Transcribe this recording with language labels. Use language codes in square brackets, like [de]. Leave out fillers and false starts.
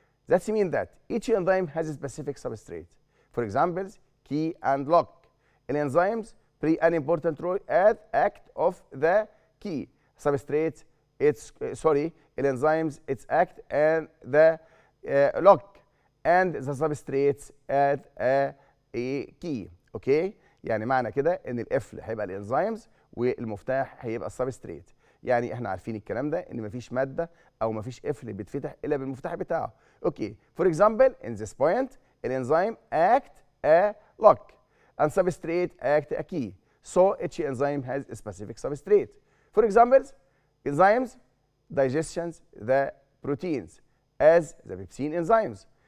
[en] That means that each enzyme has a specific substrate. For example, key and lock. In enzymes play an important role as act of the key substrate. In enzymes it's act and the lock and the substrates at a key. [ar] اوكي، يعني معنى كده ان القفل هيبقى الانزيمز والمفتاح هيبقى السبستريت. يعني احنا عارفين الكلام ده ان مفيش ماده او مفيش قفل بيتفتح الا بالمفتاح بتاعه. [en] Okay, for example in this point الانزيم act a lock and substrate act a key. So each enzyme has a specific substrate. For examples, enzymes digestions the proteins as the pepsin enzymes.